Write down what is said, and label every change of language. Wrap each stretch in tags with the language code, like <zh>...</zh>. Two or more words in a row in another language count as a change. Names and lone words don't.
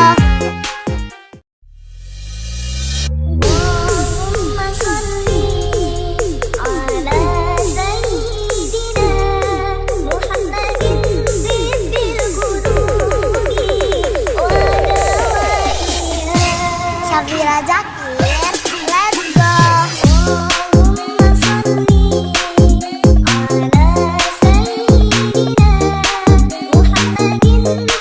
<ar>اللهم صل على سيدنا محمد طب القلوب ودوائها.</ar> <en>Syafira Zakir, let's go.</en> <ar>اللهم صل على سيدنا محمد</ar>